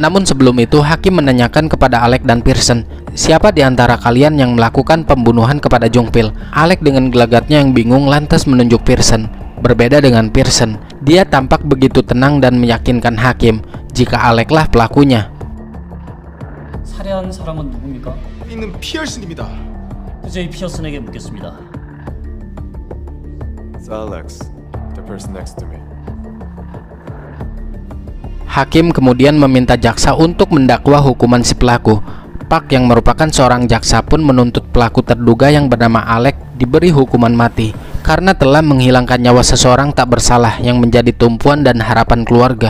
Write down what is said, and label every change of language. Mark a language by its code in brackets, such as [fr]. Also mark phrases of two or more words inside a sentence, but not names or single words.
[id] Namun sebelum itu hakim menanyakan kepada Alec dan Pearson, siapa di antara kalian yang melakukan pembunuhan kepada Jung Pil? Alec dengan gelagatnya yang bingung lantas menunjuk Pearson. Berbeda dengan Pearson, dia tampak begitu tenang dan meyakinkan hakim jika Alec lah pelakunya. [ko] 살해한 사람은 누굽니까? 있는 피어슨입니다. 그제 피어슨에게 묻겠습니다. [en] It's Alex. The person next to me. [id] Hakim kemudian meminta jaksa untuk mendakwa hukuman si pelaku. Park yang merupakan seorang jaksa pun menuntut pelaku terduga yang bernama Alec diberi hukuman mati karena telah menghilangkan nyawa seseorang tak bersalah yang menjadi tumpuan dan harapan keluarga.